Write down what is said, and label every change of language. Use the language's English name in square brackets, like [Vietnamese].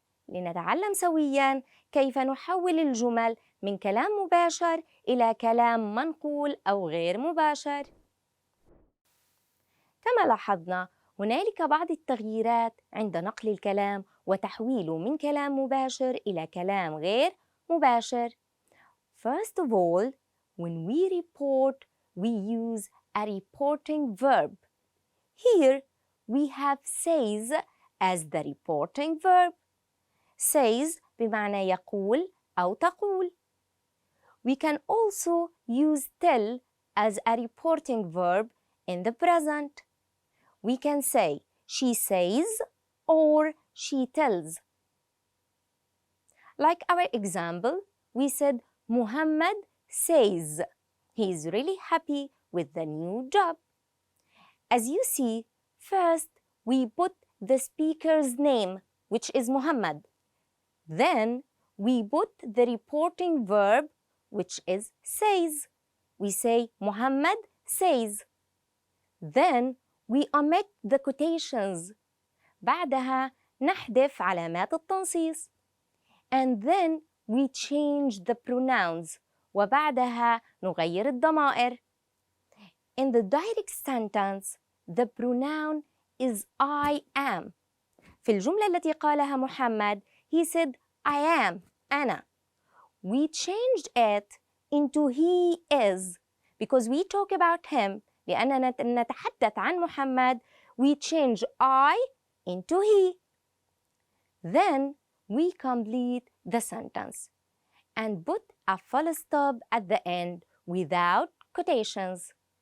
[Arabic] لنتعلم سوياً كيف نحول الجمل من كلام مباشر إلى كلام منقول أو غير مباشر. كما لاحظنا هنالك بعض التغييرات عند نقل الكلام وتحويله من كلام مباشر إلى كلام غير مباشر. [English] First of all, when we report, we use a reporting verb. Here, we have says as the reporting verb. [Arabic] Says بمعنى يقول أو تقول. [English] We can also use tell as a reporting verb in the present. We can say she says or she tells. Like our example, we said Muhammad says he is really happy with the new job. As you see, first we put the speaker's name, which is Muhammad. Then we put the reporting verb, which is says. We say Muhammad says. Then we omit the quotations. [Arabic] بعدها نحذف علامات التنصيص. [English] And then we change the pronouns. [Arabic] وبعدها نغير الضمائر. [English] In the direct sentence, the pronoun is I am. [Arabic] في الجملة التي قالها محمد, [English] he said I am, [Arabic] أنا. [English] We changed it into he is because we talk about him. [Arabic] لأننا نتحدث عن محمد, [English] we change I into he. Then we complete the sentence and put a full stop at the end without quotations.